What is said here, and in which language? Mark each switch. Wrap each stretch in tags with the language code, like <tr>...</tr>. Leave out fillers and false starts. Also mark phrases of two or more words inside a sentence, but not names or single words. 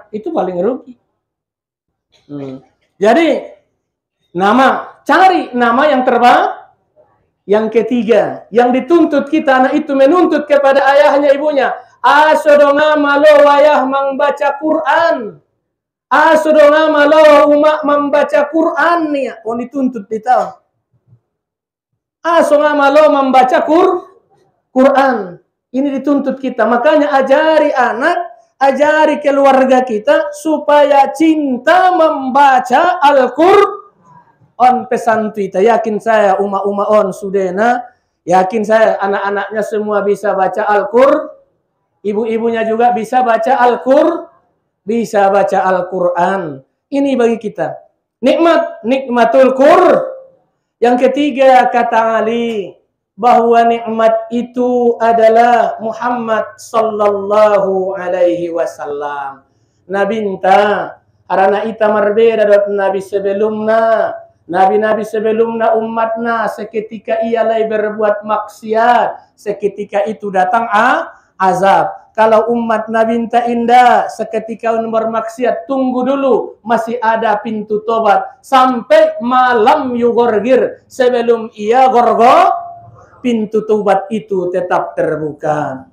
<id>Itu paling rugi. Jadi, cari nama yang terbaik. Yang ketiga, yang dituntut kita, anak itu menuntut kepada ayahnya, ibunya.</id> <btm>Asodonga malo wayah</btm> <id>membaca Quran.</id> <btm>Asodonga malo umak</btm> <id>membaca Quran. Nih, oh dituntut di tahun.</id> <btm>Asodonga malo</btm> <id>membaca Quran. Ini dituntut kita. Makanya ajari anak, ajari keluarga kita supaya cinta membaca Al-Qur'an. Pesan kita. Yakin saya</id> <btm>uma-uma on sudena.</btm> <id>Yakin saya anak-anaknya semua bisa baca Al-Qur'an. Ibu-ibunya juga bisa baca Al-Qur'an. Bisa baca Al-Qur'an. Ini bagi kita.</id> <ar>Nikmatul Qur'an.</ar> <id>Yang ketiga kata Ali, bahwa nikmat itu adalah Muhammad</id> <ar>sallallahu alaihi wasallam.</ar> <btm>Nabi ita arana ita marbeda dot nabi sebelumna. Nabi-nabi sebelumna umatna</btm> <id>seketika ia lay berbuat maksiat, seketika itu datang azab. Kalau umat Nabi ita indah, seketika bermaksiat, tunggu dulu, masih ada pintu tobat sampai malam yugorgir, sebelum ia pintu tobat itu tetap terbuka.</id>